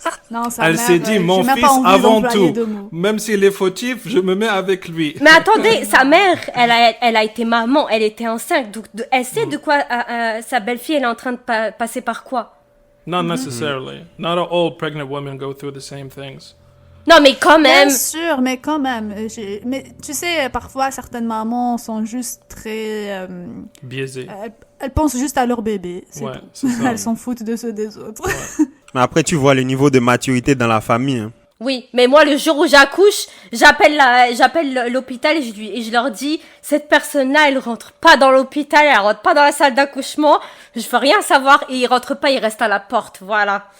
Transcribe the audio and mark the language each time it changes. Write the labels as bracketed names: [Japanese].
[French] Non, elle s'est dit, mon fils avant tout. Même s'il est fautif, je me mets avec lui. Mais attendez, sa mère, elle a été maman, elle était enceinte. Donc, elle sait de quoi sa belle-fille, elle est en train de passer par quoi. [English] Not necessarily. Not all pregnant women go through the same things. [French] Non, mais quand même. Bien sûr, mais quand même. Mais tu sais, parfois, certaines mamans sont juste très... biaisées. Elles pensent juste à leur bébé. Ouais, c'est ça. Elles s'en foutent de ceux des autres. Ouais. Mais après, tu vois le niveau de maturité dans la famille. Hein. Oui, mais moi, le jour où j'accouche, j'appelle l'hôpital et je leur dis, cette personne-là, elle rentre pas dans l'hôpital, elle rentre pas dans la salle d'accouchement, je veux rien savoir, et il rentre pas, il reste à la porte, voilà.